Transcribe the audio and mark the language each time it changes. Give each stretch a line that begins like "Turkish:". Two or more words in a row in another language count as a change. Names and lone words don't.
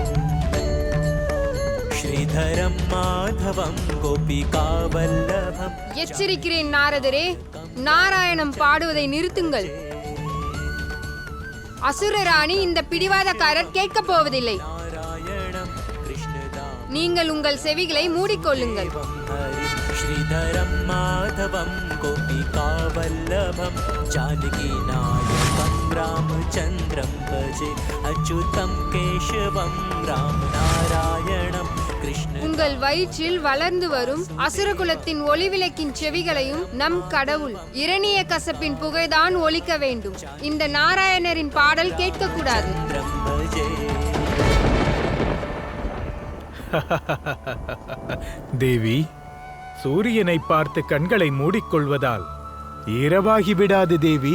Sanskrit: श्रीधरं माधवं गोपिकावल्लभम्.
Tamil: எச்சரிக்கிறேன் நாரதரே, நாராயணம் பாடுவதை நிறுத்துங்கள். அசுரராணி இந்த பிடிவாதக்காரர் கேட்கப் போவதில்லை. நீங்கள் உங்கள் செவிகளை மூடிக்கொள்ளுங்கள்.
Sanskrit: श्रीधरं माधवं गोपिकावल्लभं जानकीनायकं रामचन्द्रं भजे अच्युतं केशवं रामनारायणं कृष्ण.
Tamil: உங்கள் வயிற்றில் வளர்ந்து வரும் அசுரகுலத்தின் ஒளிவிளக்கின் செவிகளையும் நம் கடவுள் இரணிய கசப்பின் புகைதான் ஒலிக்க வேண்டும். இந்த நாராயணரின் பாடல் கேட்கக்கூடாது. தேவி, சூரியனை பார்த்து கண்களை மூடிக்கொள்வதால் இரவாகிவிடாது தேவி.